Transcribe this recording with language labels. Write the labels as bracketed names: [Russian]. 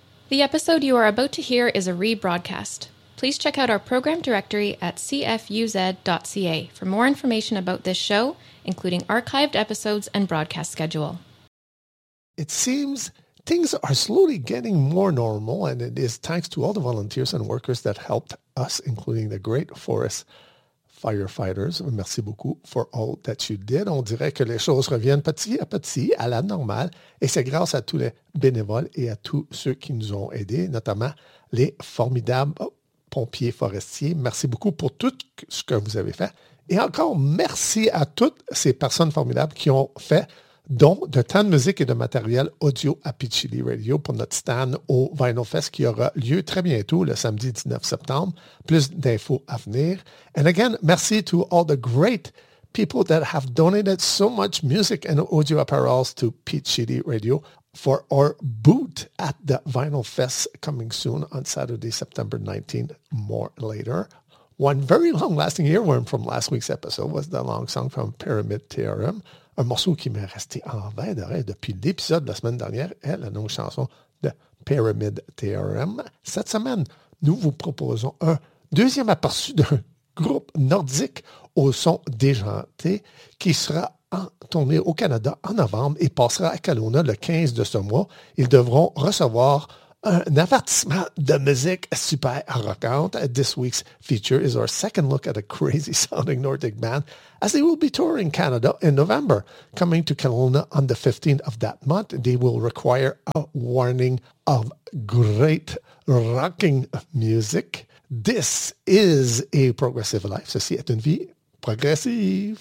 [English] The episode you are about to hear is a rebroadcast. Please check out our program directory at cfuz.ca for more information about this show, including archived episodes and broadcast schedule. It seems things are slowly getting more normal, and it is thanks to all the volunteers and workers that helped us, including the Great Forest Firefighters. [French] Merci beaucoup [English] for all that you did. [French] On dirait que les choses reviennent petit à la normale. Et c'est grâce à tous les bénévoles et à tous ceux qui nous ont aidés, notamment les formidables pompiers forestiers. Merci beaucoup pour tout ce que vous avez fait. Et encore merci à toutes ces personnes formidables qui ont fait don de tant de musique et de matériel audio à Pitchili Radio pour notre stand au Vinyl Fest qui aura lieu très bientôt, le samedi 19 septembre. Plus d'infos à venir. [English] And again, merci to all the great people that have donated so much music and audio apparels to Pitchili Radio for our boot at the Vinyl Fest coming soon on Saturday, September 19th, more later. One very long-lasting earworm from last week's episode was the long song from Pyramid Theorem. [French] Un morceau qui m'est resté en veille d'oreille depuis l'épisode de la semaine dernière est la nouvelle chanson de Pyramid Theorem. Cette semaine, nous vous proposons un deuxième aperçu d'un groupe nordique au son déjanté qui sera en tournée au Canada en novembre et passera à Kelowna le 15 de ce mois. Ils devront recevoir un avertissement de musique super rockante. [English] This week's feature is our second look at a crazy-sounding Nordic band, as they will be touring Canada in November, coming to Kelowna on the 15th of that month. They will require a warning of great rocking music. This is a progressive life. [French] Ceci est une vie progressive.